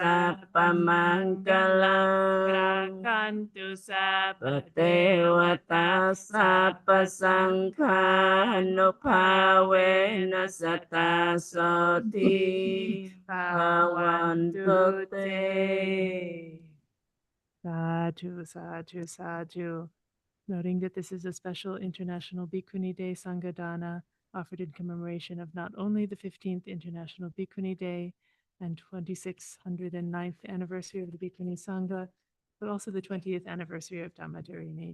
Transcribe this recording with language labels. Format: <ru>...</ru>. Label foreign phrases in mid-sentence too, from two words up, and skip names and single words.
<pi>Sappa Mangalam Rakantu Sappa Devata สัพพสังฆานุภาเวนะสัตตาโสติภาวันตุเต Sadhu, sadhu, sadhu.</pi> <en>Noting that this is a special International Bhikkhuni Day</en> <pi>Sangha Dana</pi> <en>offered in commemoration of not only the 15th International Bhikkhuni Day and 2609th anniversary of the Bhikkhunī Sangha, but also the 20th anniversary of Dhammadharīni.</en>